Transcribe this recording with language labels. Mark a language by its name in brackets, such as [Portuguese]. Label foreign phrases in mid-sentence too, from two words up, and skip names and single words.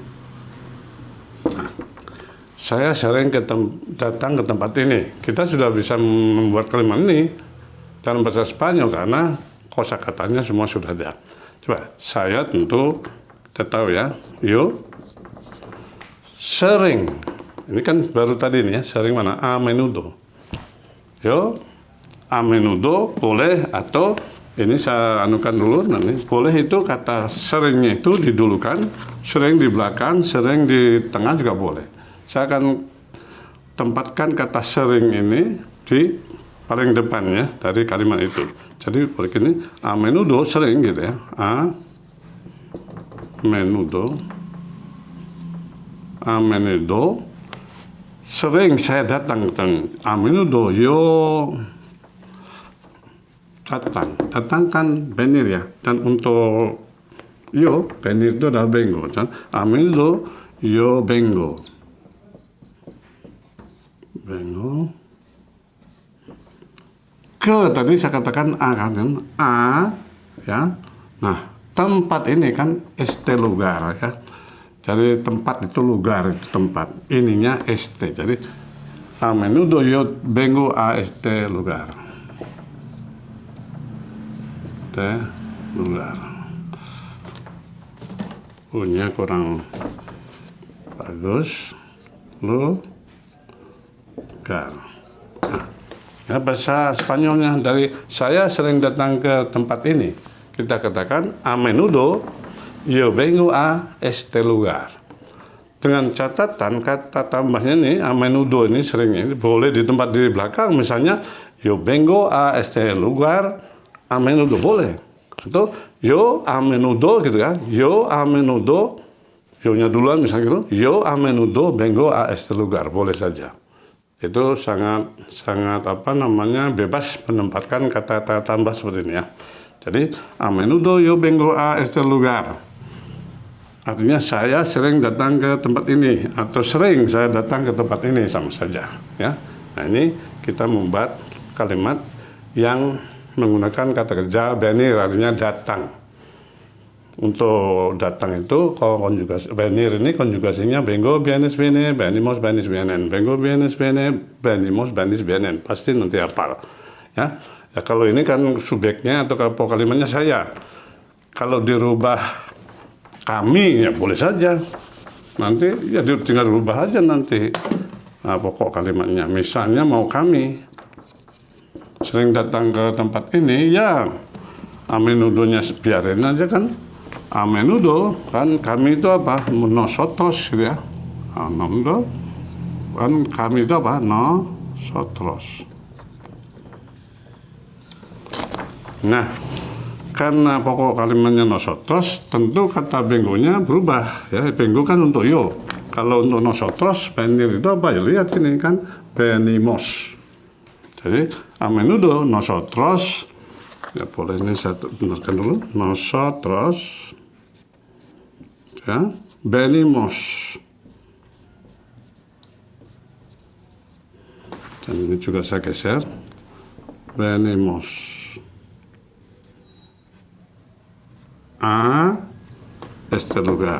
[Indonesian] Nah, saya sering datang ke tempat ini. Kita sudah bisa membuat kalimat ini dalam bahasa Spanyol karena kosakatanya semua sudah ada. Coba, saya tentu kita tahu, ya, yo sering. Ini kan baru tadi nih, ya, sering mana? [Spanish] A menudo. Yo, a menudo [Indonesian] boleh, atau ini saya anukan dulu nanti. Boleh itu kata seringnya itu didulukan, sering di belakang, sering di tengah juga boleh. Saya akan tempatkan kata sering ini di paling depan, ya, dari kalimat itu. Jadi begini, [Spanish] a menudo [Indonesian] sering gitu, ya. [Spanish] A menudo [Indonesian] sering saya datang. [Spanish] A menudo yo [Indonesian] datang kan venir, ya. Dan untuk [Spanish] yo venir [Indonesian] itu adalah vengo. [Spanish] A menudo yo vengo. [Indonesian] Ke tadi saya katakan a kan, ya. Nah, tempat ini kan [Spanish] este lugar, [Indonesian] ya. Jadi tempat itu lugar, itu tempat. Ininya este. [Spanish] Jadi a menudo yo vengo a este lugar. Este lugar. [Indonesian] punya kurang bagus. Lugar. Nah, ya bahasa Spanyolnya dari saya sering datang ke tempat ini. Kita katakan [Spanish] a menudo yo vengo a este lugar. [Indonesian] Dengan catatan kata tambahnya nih [Spanish] a menudo [Indonesian] ini seringnya boleh di tempat di belakang, misalnya [Spanish] yo vengo a este lugar a menudo [Indonesian] boleh. Atau [Spanish] yo a menudo [Indonesian] gitu kan. [Spanish] Yo a menudo, [Indonesian] yo-nya duluan misalnya gitu. [Spanish] Yo a menudo vengo a este lugar, [Indonesian] boleh saja. Itu sangat bebas menempatkan kata-kata tambah seperti ini ya. [Spanish] Jadi a menudo yo vengo a este lugar. [Indonesian] Artinya saya sering datang ke tempat ini atau sering saya datang ke tempat ini, sama saja ya. Nah, ini kita membuat kalimat yang menggunakan kata kerja venir, artinya datang. Untuk datang itu kalau konjugasi venir ini konjugasinya [Spanish] vengo vienes viene, venimos venis vienen, vengo vienes viene, venimos venis vienen. [Indonesian] Pasti nanti hafal ya. Ya kalau ini kan subjeknya atau kalimatnya saya. Kalau dirubah kami ya boleh saja. Nanti ya tinggal rubah aja nanti. Nah, pokok kalimatnya. Misalnya mau kami sering datang ke tempat ini, ya a menudonya biarin aja kan. [Spanish] A menudo [Indonesian] kan kami itu apa? Nosotros gitu ya. [Spanish] A menudo [Indonesian] kan kami itu apa? Nosotros. Nah, karena pokok kalimatnya nosotros, tentu kata vengonya berubah ya. Vengo kan untuk yo. Kalau untuk nosotros, venir itu apa? Ya lihat ini kan venimos. [Spanish] Jadi a menudo nosotros, [Indonesian] ya boleh ini saya benarkan dulu, [Spanish] nosotros ya venimos. [Indonesian] Dan ini juga saya geser, [Spanish] venimos a este lugar.